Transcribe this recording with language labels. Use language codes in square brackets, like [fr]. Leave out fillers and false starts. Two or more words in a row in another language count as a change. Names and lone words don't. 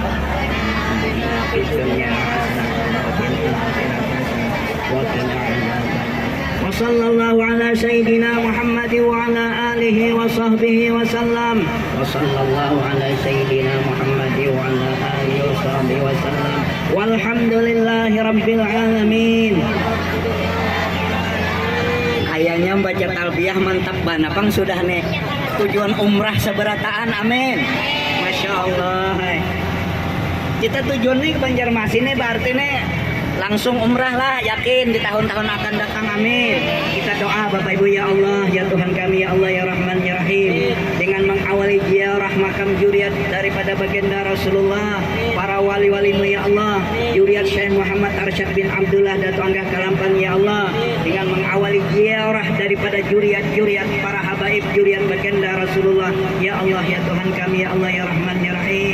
[ar] وصلى الله على سيدنا محمد وعلى آله وصحبه وسلم. وصلى الله على سيدنا محمد وعلى آله وصحبه وسلم. والحمد لله رب العالمين. [id] kayaknya baca talbiyah mantap banapang sudah nih tujuan umrah seberataan, amin. [ar] ما شاء الله. [id] Kita tujuannya ke Banjarmasin nih, berarti nih langsung umrah lah, yakin di tahun-tahun akan datang, amin. Kita doa Bapak Ibu, [ar] يا الله, [id] ya Tuhan kami, [ar] يا الله، يا رحمن، يا رحيم, [id] dengan mengawali ziarah makam juriat daripada baginda Rasulullah, para wali-walimu [ar] يا الله, [id] juriat Syekh Muhammad Arsyad bin Abdullah Datu Anggah Kalampan [ar] يا الله, [id] dengan mengawali ziarah daripada juriat-juriat para habaib juriat baginda Rasulullah, [ar] يا الله, [id] ya Tuhan kami, [ar] يا الله، يا رحمن، يا رحيم.